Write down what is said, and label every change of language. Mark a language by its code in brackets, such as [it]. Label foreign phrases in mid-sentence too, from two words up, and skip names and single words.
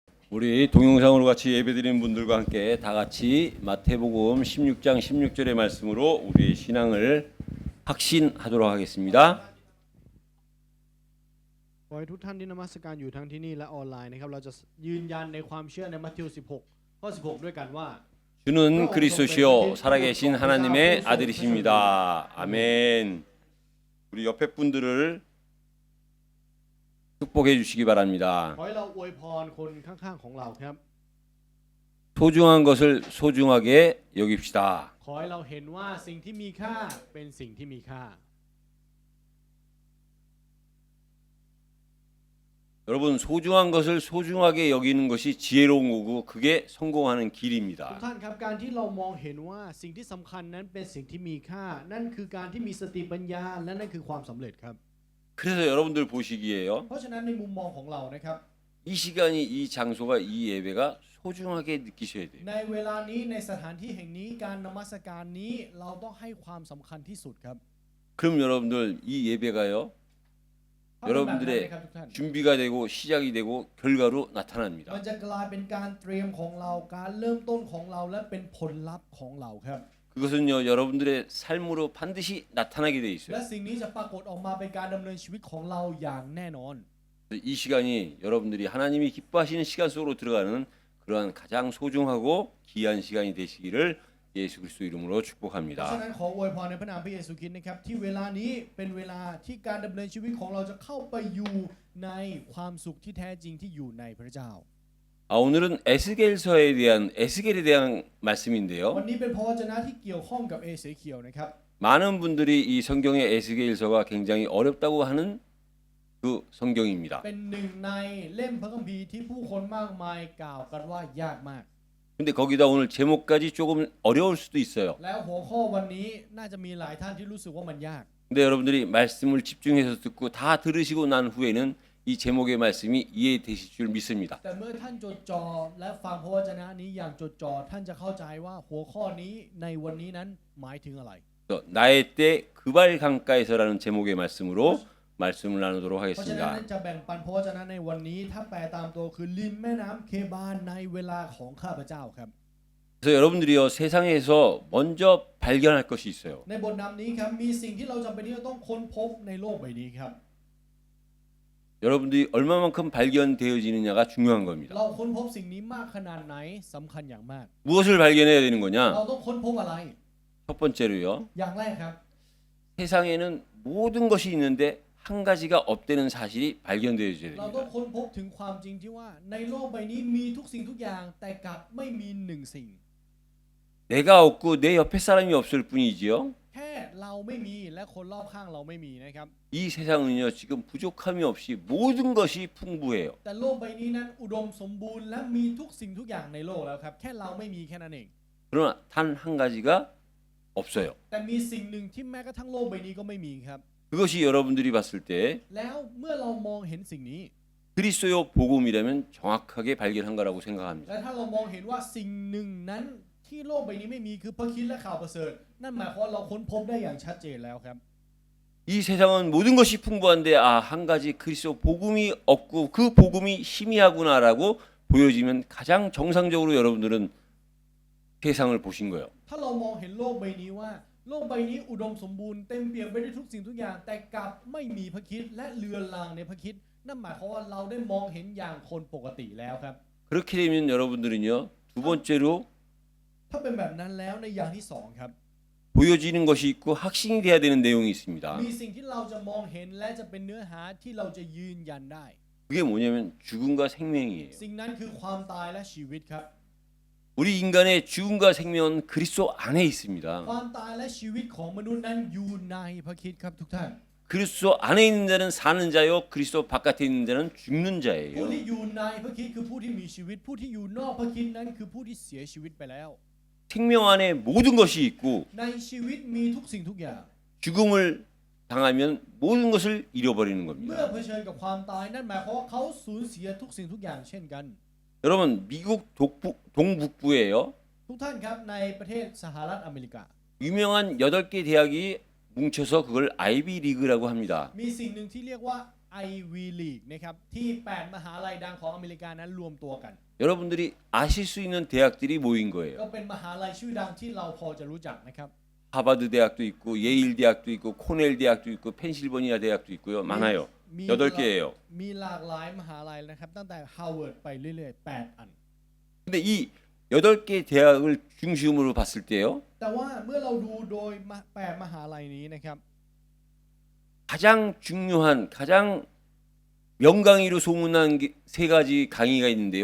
[ko] 우리 동영상으로 같이 예배드리는 분들과 함께 다 같이 마태복음 16장 16절의 말씀으로 우리의 신앙을 확신하도록 하겠습니다. [th] ขอให้ทุกท่านที่นมัสการอยู่ทั้งที่นี่และออนไลน์นะครับเราจะยืนยันในความเชื่อในมัทธิว 16 ข้อ 16 ด้วยกันว่า [ko] 주는 그리스도시요 살아계신 하나님의 아들이십니다. 아멘. 우리 옆에 분들을 축복해 주시기 바랍니다. [th] ขอให้เราอวยพรคนข้างๆของเราครับ [ko] 소중한 것을 소중하게 여깁시다. [th] ขอให้เราเห็นว่าสิ่งที่มีค่าเป็นสิ่งที่มีค่า [ko] 여러분 소중한 것을 소중하게 여기는 것이 지혜로운 거고 그게 성공하는 [th] ทุก [ko] 길입니다. [th] ท่านครับการที่เรามองเห็นว่าสิ่งที่สำคัญนั้นเป็นสิ่งที่มีค่านั่นคือการที่มีสติปัญญาและนั่นคือความสำเร็จครับ [ko] 그래서 여러분들 보시기에요. [th] เพราะฉะนั้นในมุมมองของเรานะครับ [ko] 이 시간이 이 장소가 이 예배가 소중하게 느끼셔야 돼요. [th] ในเวลานี้ในสถานที่แห่งนี้การนมัสการนี้เราต้องให้ความสำคัญที่สุดครับ [ko] 그럼 여러분들 이 예배가요. [th] ถ้าเป็นแบบนั้น [ko] 여러분들의 [th] นะครับทุกท่าน [ko] 준비가 되고 시작이 되고 결과로 [th] มัน [ko] 나타납니다. [th] จะกลายเป็นการเตรียมของเราการเริ่มต้นของเราและเป็นผลลัพธ์ของเราครับ [ko] 그것은요 여러분들의 삶으로 반드시 나타나게 돼 [th] และ [ko] 있어요. [th] สิ่งนี้จะปรากฏออกมาเป็นการดำเนินชีวิตของเราอย่างแน่นอน [ko] 이 시간이 여러분들이 하나님이 기뻐하시는 시간 속으로 들어가는 그러한 가장 소중하고 귀한 시간이 되시기를 예수 그리스도 이름으로 [th] เพราะฉะ [ko] 축복합니다. [th] นั้นขออวยพรในพระนามพระเยซูคริสต์นะครับที่เวลานี้เป็นเวลาที่การดำเนินชีวิตของเราจะเข้าไปอยู่ในความสุขที่แท้จริงที่อยู่ในพระเจ้า [ko] 오늘은 에스겔에 대한 말씀인데요. [th] วันนี้เป็นพระวจนะที่เกี่ยวข้องกับเอเสเคียลนะครับ [ko] 많은 분들이 이 성경의 에스겔서가 굉장히 어렵다고 하는 그 성경입니다. [th] เป็นหนึ่งในเล่มพระคัมภีร์ที่ผู้คนมากมายกล่าวกันว่ายากมาก [ko] 근데 거기다 오늘 제목까지 조금 어려울 수도 있어요. [th] แล้วหัวข้อวันนี้น่าจะมีหลายท่านที่รู้สึกว่ามันยาก [ko] 근데 여러분들이 말씀을 집중해서 듣고 다 들으시고 난 후에는 이 제목의 말씀이 이해되실 줄 믿습니다. [th] แต่เมื่อท่านจดจ่อและฟังพระวจนะนี้อย่างจดจ่อท่านจะเข้าใจว่าหัวข้อนี้ในวันนี้นั้นหมายถึงอะไร [ko] 나의 때 그발 강가에서라는 제목의 말씀으로 말씀을 나누도록 [th] เพราะฉะนั้น [ko] 하겠습니다. [th] จะแบ่งปันพระวจนะในวันนี้ถ้าแปลตามตัวคือริมแม่น้ำเคบาลในเวลาของข้าพเจ้าครับ [ko] 그래서 여러분들이요 세상에서 먼저 발견할 것이 있어요. [th] ในบทนำนี้ครับมีสิ่งที่เราจำเป็นที่จะต้องค้นพบในโลกใบนี้ครับ [ko] 여러분들이 얼마만큼 발견되어지느냐가 중요한 겁니다. [th] เราค้นพบสิ่งนี้มากขนาดไหนสำคัญอย่างมาก [ko] 무엇을 발견해야 되는 [th] เรา [ko] 거냐? [th] ต้องค้นพบอะไร [ko] 첫 번째로요. [th] อย่างแรกครับ [ko] 세상에는 모든 것이 있는데 한 가지가 없다는 사실이 발견되어져야 [th] เราต้อง [ko] 됩니다. [th] ค้นพบถึงความจริงที่ว่าในโลกใบนี้มีทุกสิ่งทุกอย่างแต่กลับไม่มีหนึ่งสิ่ง [ko] 내가 없고 내 옆에 사람이 없을 뿐이지요. [th] แค่เราไม่มีและคนรอบข้างเราไม่มีนะครับ [ko] 이 세상은요 지금 부족함이 없이 모든 것이 풍부해요. [th] แต่โลกใบนี้นั้นอุดมสมบูรณ์และมีทุกสิ่งทุกอย่างในโลกแล้วครับแค่เราไม่มีแค่นั้นเอง [ko] 그러나 단 한 가지가 없어요. [th] แต่มีสิ่งหนึ่งที่แม้กระทั่งโลกใบนี้ก็ไม่มีครับ [ko] 그것이 여러분들이 봤을 때 [th] แล้วเมื่อเรามองเห็นสิ่งนี้ [ko] 그리스도요 복음이라면 정확하게 발견한 거라고 생각합니다. [th] และถ้าเรามองเห็นว่าสิ่งหนึ่งนั้นที่โลกใบนี้ไม่มีคือพระคริสต์และข่าวประเสริฐนั่นหมายความว่าเราค้นพบได้อย่างชัดเจนแล้วครับ [ko] 이 세상은 모든 것이 풍부한데 한 가지 그리스도 복음이 없고 그 복음이 희미하구나라고 보여지면 가장 정상적으로 여러분들은 세상을 보신 거예요. [th] ถ้าเรามองเห็นโลกใบนี้ว่าโลกใบนี้อุดมสมบูรณ์เต็มเปี่ยมไปด้วยทุกสิ่งทุกอย่างแต่กลับไม่มีพระคริสต์และเลือนลางในพระคริสต์นั่นหมายความว่าเราได้มองเห็นอย่างคนปกติแล้วครับ [ko] 그렇게 되면 여러분들은요 두 번째로 [th] ถ้าเป็นแบบนั้นแล้วในอย่างที่สองครับ [ko] 보여지는 것이 있고 확신이 돼야 되는 내용이 있습니다. [th] มีสิ่งที่เราจะมองเห็นและจะเป็นเนื้อหาที่เราจะยืนยันได้ [ko] 그게 뭐냐면 죽음과 생명이에요. [th] สิ่งนั้นคือความตายและชีวิตครับ [ko] 우리 인간의 죽음과 생명은 그리스도 안에 있습니다. [th] ความตายและชีวิตของมนุษย์นั้นอยู่ในพระคริสต์ครับทุกท่าน [ko] 그리스도 안에 있는 자는 사는 자요 그리스도 바깥에 있는 자는 죽는 [th] ผู้ [ko] 자예요. [th] ที่อยู่ในพระคริสต์คือผู้ที่มีชีวิตผู้ที่อยู่นอกพระคริสต์นั้นคือผู้ที่เสียชีวิตไปแล้ว [ko] 생명 안에 모든 것이 있고 [th] ในชีวิตมีทุกสิ่งทุกอย่าง [ko] 죽음을 당하면 모든 것을 잃어버리는 [th] เมื่อ [ko] 겁니다. [th] เผชิญกับความตายนั่นหมายความว่าเขาสูญเสียทุกสิ่งทุกอย่างเช่นกัน [ko] 여러분 미국 동북부에요. [th] ทุกท่านครับในประเทศสหรัฐอเมริกา [ko] 유명한 8개 대학이 뭉쳐서 그걸 아이비 리그라고 합니다. [th] มีสิ่งหนึ่งที่เรียกว่า Ivy League นะครับที่ 8 มหาลัยดังของอเมริกานั้นรวมตัวกัน [ko] 여러분들이 아실 수 있는 대학들이 모인 [th] ก็ [ko] 거예요. [th] เป็นมหาลัยชื่อดังที่เราพอจะรู้จักนะครับ [ko] 하버드 대학도 있고 예일 대학도 있고 코넬 대학도 있고 펜실버니아 대학도 있고요. 많아요. 8개예요. [th] มีหลากหลายมหาลัยนะครับตั้งแต่ Harvard ไปเรื่อยๆ 8 อัน [ko] 근데 이 8개 대학을 중심으로 봤을 때요. [th] แต่ว่าเมื่อเราดูโดย8 มหาลัยนี้นะครับ [ko] 가장 중요한 가장 명강의로 소문난 세 가지 강의가 있는데요.